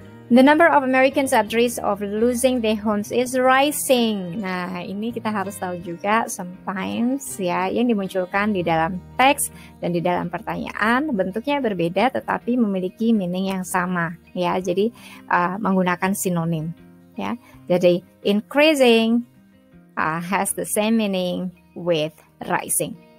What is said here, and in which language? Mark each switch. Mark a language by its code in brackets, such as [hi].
[en] The number of Americans at risk of losing their homes is rising. [id] Nah, ini kita harus tahu juga sometimes ya yang dimunculkan di dalam teks dan di dalam pertanyaan bentuknya berbeda tetapi memiliki meaning yang sama ya. Jadi menggunakan sinonim ya. [en] Jadi increasing has the same meaning with rising.